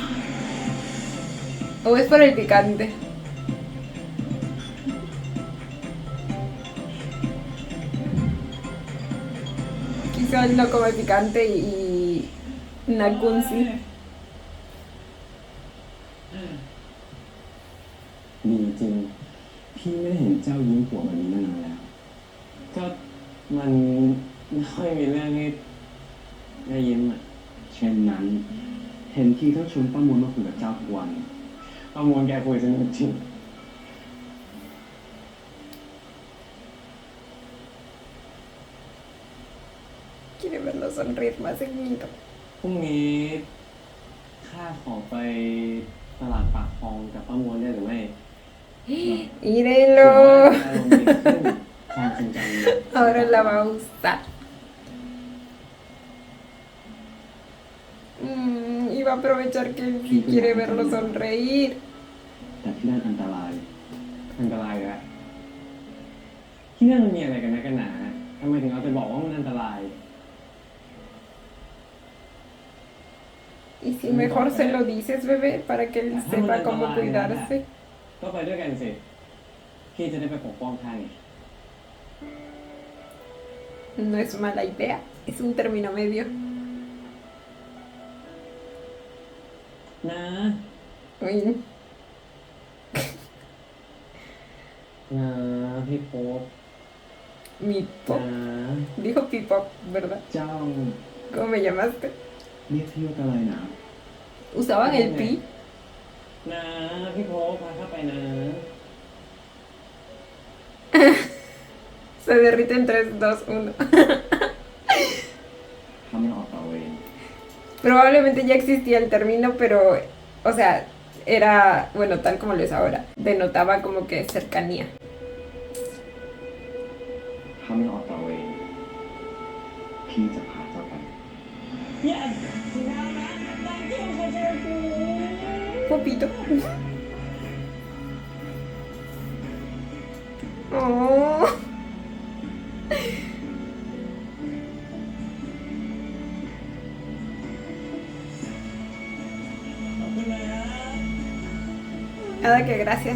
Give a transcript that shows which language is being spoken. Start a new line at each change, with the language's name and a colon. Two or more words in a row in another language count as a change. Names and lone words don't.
Spanish: ¿O es por el picante? Quizá él no come picante y Nakun sí.
Thai: ดีจริง พี่ไม่ได้เห็นเจ้ายิ้มหัวแบบนี้มานานแล้ว ก็มันไม่ค่อยมีเรื่องให้ได้ยิ้มอ่ะ เช่นนั้น เห็นทีต้องชวนป้ามนมาคุยกับเจ้าทุกวัน ประมวลแกคุยสนุกจริง
Spanish: Quiere verlo sonreír más seguido.
Thai: พรุ่งนี้ข้าขอไปตลาดปากคลองกับป้ามวลได้หรือไม่
Spanish: Mírenlo.
Thai: อารมณ์ดีขึ้นความทรงจำ
Spanish: Ahora la va a gustar. Y va a aprovechar que él sí quiere verlo sonreír.
Thai: แต่ที่นั่นอันตราย อันตรายแล้วที่นั่นมันมีอะไรกันนะกันหนาทำไมถึงเอาไปบอกว่ามันอันตราย
Spanish: Y si mejor se lo dices, bebé, para que él sepa cómo cuidarse.
Thai: ก็ไปด้วยกันสิ พี่จะได้ไปปกป้องท่านไง
Spanish: No es mala idea, es un término medio.
Thai: นะ
Spanish: Uy,
Thai: นะพี่โป๊ป
Spanish: mi
Thai: นะ
Spanish: pop. Dijo Pipop, ¿verdad?
Thai: เจ้า
Spanish: ¿Cómo me llamaste?
Thai: เรียกพี่ว่าอะไรนะ
Spanish: ¿Usaban el pi?
Thai: นะพี่โป๊ปพาข้าไปนะ
Spanish: Se derrite en 3, 2, 1.
Thai: ทำไม่ออกต่อเวร
Spanish: Probablemente ya existía el término, pero, o sea, era, bueno, tal como lo es ahora. Denotaba como que cercanía.
Thai: ทำไม่ออกต่อเวรพี่จะพาเจ้าไป
Spanish: Popito. Oh. Nada que gracias.